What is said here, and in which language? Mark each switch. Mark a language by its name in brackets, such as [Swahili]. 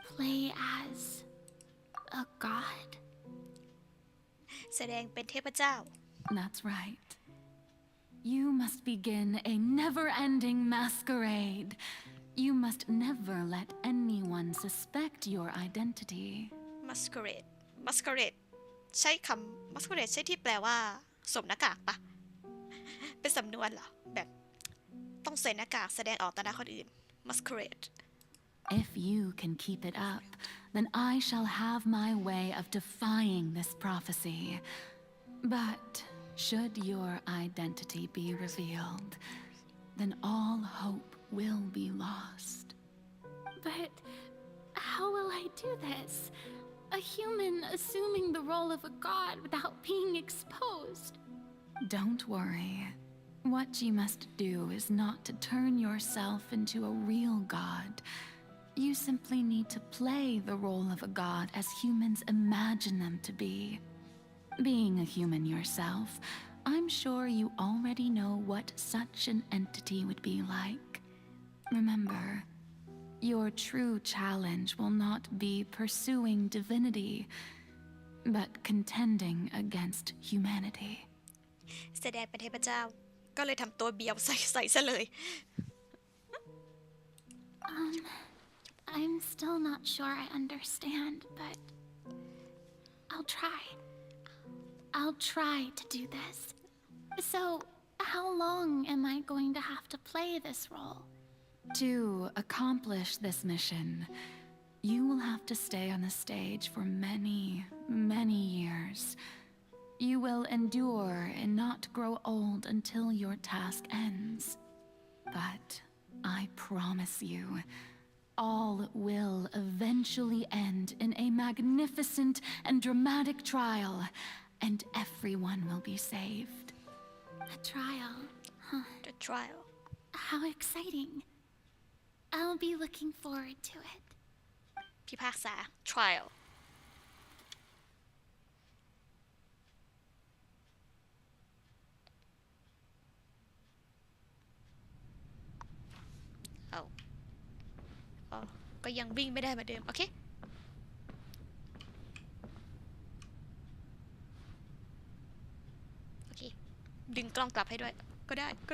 [English] Play as a god? [Thai] แสดงเป็นเทพเจ้า [English] That's right. You must begin a never-ending masquerade. You must never let anyone suspect your identity. [Thai] masquerade ใช้คำ masquerade ใช่ที่แปลว่าสวมหน้ากากปะเป็นสำนวนเหรอแบบต้องใส่หน้ากากแสดงออกต่อหน้าคนอื่น masquerade [English] If you can keep it up, then I shall have my way of defying this prophecy. But should your identity be revealed, then all hope will be lost. But how will I do this? A human assuming the role of a god without being exposed. Don't worry. What you must do is not to turn yourself into a real god. You simply need to play the role of a god as humans imagine them to be. Being a human yourself, I'm sure you already know what such an entity would be like. Remember, your true challenge will not be pursuing divinity, but contending against humanity. [Thai] แสดงเป็นเทพเจ้าก็เลยทำตัวเบียวใส่ซะเลย [English] I'm still not sure I understand, but I'll try. I'll try to do this. So, how long am I going to have to play this role? To accomplish this mission, you will have to stay on the stage for many, many years. You will endure and not grow old until your task ends. But I promise you, all will eventually end in a magnificent and dramatic trial, and everyone will be saved. A trial, huh? The trial. How exciting. I'll be looking forward to it. [Thai] พิพากษา trialก็ยังวิ่งไม่ได้เหมือนเดิมโอเคดึงกล้องกลับให้ด้วยก็ได้